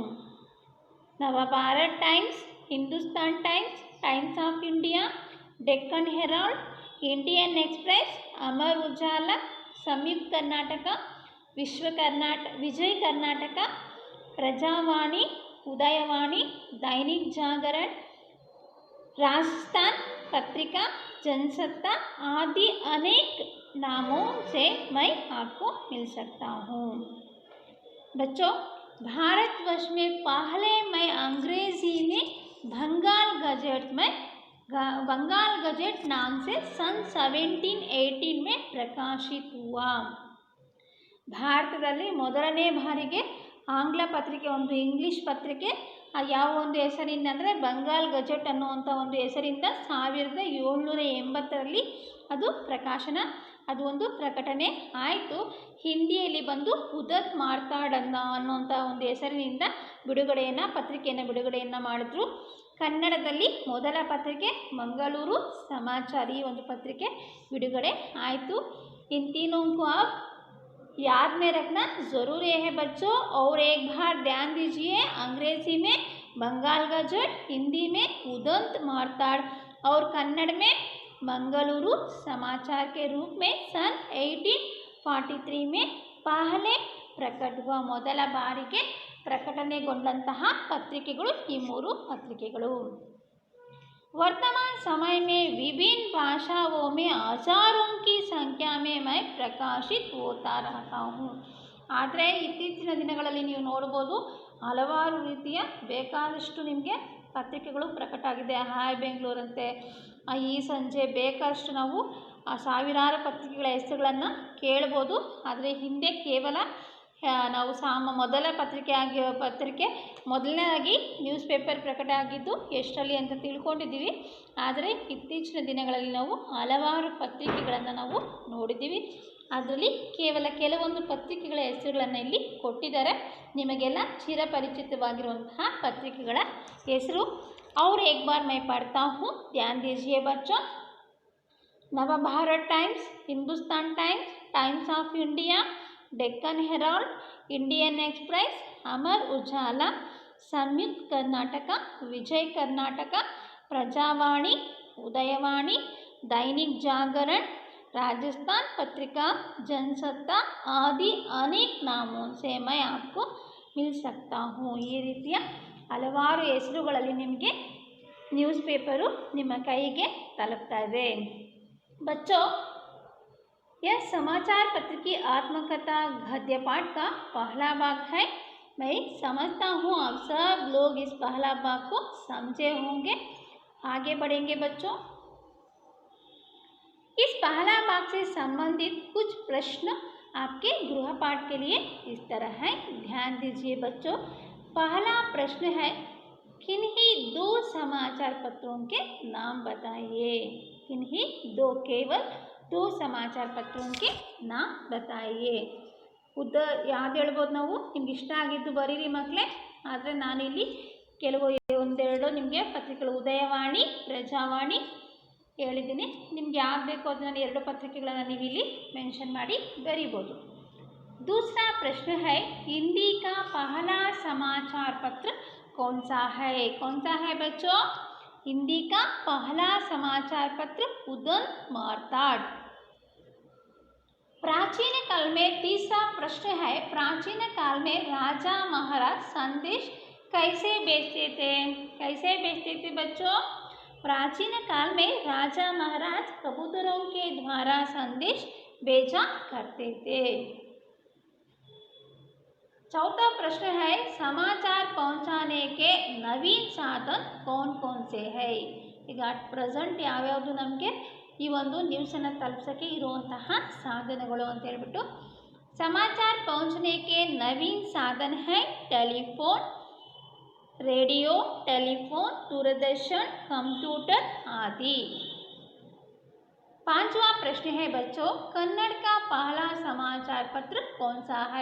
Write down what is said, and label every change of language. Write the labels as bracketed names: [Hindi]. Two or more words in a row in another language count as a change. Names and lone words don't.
[Hindi] नवभारत टाइम्स, हिंदुस्तान टाइम्स, टाइम्स ऑफ इंडिया, डेक्कन हेराल्ड, इंडियन एक्सप्रेस, अमर उजाला, संयुक्त कर्नाटक, विजय कर्नाटक, प्रजावाणी, उदयवाणी, दैनिक जागरण, राजस्थान पत्रिका, जनसत्ता आदि अनेक नामों से मैं आपको मिल सकता हूँ। बच्चों, भारतवर्ष में पहले मैं अंग्रेजी में बंगाल गजेट नाम से सन 1718 में प्रकाशित हुआ। [Kannada] ಭಾರತದಲ್ಲಿ ಮೊದಲನೇ ಬಾರಿಗೆ ಆಂಗ್ಲ ಪತ್ರಿಕೆ, ಒಂದು ಇಂಗ್ಲಿಷ್ ಪತ್ರಿಕೆ ಯಾವ ಒಂದು ಹೆಸರಿಂದ ಅಂದರೆ ಬಂಗಾಲ್ ಗಜೆಟ್ ಅನ್ನುವಂಥ ಒಂದು ಹೆಸರಿಂದ 1780ರಲ್ಲಿ ಅದು ಒಂದು ಪ್ರಕಟಣೆ ಆಯಿತು. ಹಿಂದಿಯಲ್ಲಿ ಬಂದು ಉದತ್ ಮಾರ್ತಾಡ್ ಅನ್ನುವಂಥ ಒಂದು ಹೆಸರಿನಿಂದ ಪತ್ರಿಕೆಯನ್ನು ಬಿಡುಗಡೆಯನ್ನು ಮಾಡಿದ್ರು. ಕನ್ನಡದಲ್ಲಿ ಮೊದಲ ಪತ್ರಿಕೆ ಮಂಗಳೂರು ಸಮಾಚಾರ, ಈ ಒಂದು ಪತ್ರಿಕೆ ಬಿಡುಗಡೆ ಆಯಿತು. [Hindi] इन तीनों को आप याद में रखना ज़रूर है बच्चों, और एक बार ध्यान दीजिए, अंग्रेजी में बंगाल गजट, हिंदी में उदंत मार्ताड़ और कन्नड़ में मंगलूरु समाचार के रूप में सन 1843 में पहले प्रकट हुआ. [Kannada] ಮೊದಲ ಬಾರಿಗೆ ಪ್ರಕಟಣೆಗೊಂಡಂತಹ ಪತ್ರಿಕೆಗಳು ಈ 3 ಪತ್ರಿಕೆಗಳು. [Hindi] वर्तमान समय में विभिन्न भाषाओं में हजारों की संख्या में मैं प्रकाशित होता रहता हूँ. [Kannada] ಆದರೆ ಇತ್ತೀಚಿನ ದಿನಗಳಲ್ಲಿ ನೀವು ನೋಡ್ಬೋದು, ಹಲವಾರು ರೀತಿಯ ಬೇಕಾದಷ್ಟು ನಿಮಗೆ ಪತ್ರಿಕೆಗಳು ಪ್ರಕಟ ಆಗಿದೆ. ಹಾಯ್ ಬೆಂಗಳೂರಂತೆ, ಈ ಸಂಜೆ, ಬೇಕಾದಷ್ಟು ನಾವು ಸಾವಿರಾರು ಪತ್ರಿಕೆಗಳ ಹೆಸರುಗಳನ್ನು ಕೇಳ್ಬೋದು. ಆದರೆ ಹಿಂದೆ ಕೇವಲ ನಾವು ಮೊದಲ ಮೊದಲನೇದಾಗಿ [English] news paper [Kannada] ಪ್ರಕಟ ಆಗಿದ್ದು ಎಷ್ಟರಲ್ಲಿ ಅಂತ ತಿಳ್ಕೊಂಡಿದ್ದೀವಿ. ಆದರೆ ಇತ್ತೀಚಿನ ದಿನಗಳಲ್ಲಿ ನಾವು ಹಲವಾರು ಪತ್ರಿಕೆಗಳನ್ನು ನಾವು ನೋಡಿದ್ದೀವಿ. ಅದರಲ್ಲಿ ಕೇವಲ ಕೆಲವೊಂದು ಪತ್ರಿಕೆಗಳ ಹೆಸರುಗಳನ್ನು ಇಲ್ಲಿ ಕೊಟ್ಟಿದ್ದಾರೆ. ನಿಮಗೆಲ್ಲ ಚಿರಪರಿಚಿತವಾಗಿರುವಂತಹ ಪತ್ರಿಕೆಗಳ ಹೆಸರು. [Hindi] और एक बार मैं पढ़ता हूँ, ध्यान दीजिए बच्चों. नवभारत टाइम्स, हिंदुस्तान टाइम्स, टाइम्स ऑफ इंडिया, डेक्कन हेराल्ड, इंडियन एक्सप्रेस, अमर उजाला, संयुक्त कर्नाटक, विजय कर्नाटक, प्रजावाणी, उदयवाणी, दैनिक जागरण, राजस्थान पत्रिका, जनसत्ता आदि अनेक नामों से मैं आपको मिल सकता हूँ. [Kannada] ಈ ರೀತಿಯ ಹಲವಾರು ಹೆಸರುಗಳಲ್ಲಿ ನಿಮಗೆ [English] news paper [Kannada] ನಿಮ್ಮ ಕೈಗೆ ತಲುಪ್ತಾ ಇದೆ. [Hindi] बच्चों, यह समाचार पत्र की आत्मकथा गद्य पाठ का पहला भाग है. मैं समझता हूँ आप सब लोग इस पहला भाग को समझे होंगे. आगे बढ़ेंगे बच्चों. इस पहला भाग से संबंधित कुछ प्रश्न आपके गृहपाठ के लिए इस तरह है. ध्यान दीजिए बच्चों. पहला प्रश्न है, किन्हीं 2 समाचार पत्रों के नाम बताइए. किन्हीं केवल 2 समाचार पत्रों के नाम बताइए. [Kannada] ಯಾವ್ದು ಹೇಳ್ಬೋದು ನಾವು, ನಿಮ್ಗೆ ಇಷ್ಟ ಆಗಿದ್ದು ಬರೀರಿ ಮಕ್ಕಳೇ. ಆದರೆ ನಾನಿಲ್ಲಿ ಒಂದೆರಡು ನಿಮಗೆ ಪತ್ರಿಕೆಗಳು, ಉದಯವಾಣಿ, ಪ್ರಜಾವಾಣಿ ಹೇಳಿದ್ದೀನಿ. ನಿಮ್ಗೆ ಯಾವ್ದು ಬೇಕೋ ಅದನ್ನು 2 ಪತ್ರಿಕೆಗಳನ್ನು ನೀವು ಇಲ್ಲಿ ಮೆನ್ಷನ್ ಮಾಡಿ ಬರೀಬೋದು. [Hindi] दूसरा प्रश्न है, हिंदी का पहला समाचार पत्र कौन सा है. कौन सा है बच्चों? हिंदी का पहला समाचार पत्र उदंत मार्ताड. प्राचीन काल में तीसरा प्रश्न है, प्राचीन काल में राजा महाराज संदेश कैसे भेजते थे. कैसे भेजते थे बच्चों? प्राचीन काल में राजा महाराज कबूतरों के द्वारा संदेश भेजा करते थे. चौथा प्रश्न है, समाचार पहुंचाने के नवीन साधन कौन कौन से है. [Kannada] ಈಗ ಪ್ರೆಸೆಂಟ್ ಯಾವ್ಯಾವುದು ನಮಗೆ ಈ ಒಂದು ನ್ಯೂಸನ್ನು ತಲುಪಿಸೋಕ್ಕೆ ಇರುವಂತಹ ಸಾಧನಗಳು ಅಂತ ಹೇಳ್ಬಿಟ್ಟು, [Hindi] समाचार पहुंचने के नवीन साधन है टेलीफोन, रेडियो, टेलीफोन, दूरदर्शन, कंप्यूटर आदि. 5वां प्रश्न है बच्चों, कन्नड़ का पहला समाचार पत्र कौन सा है.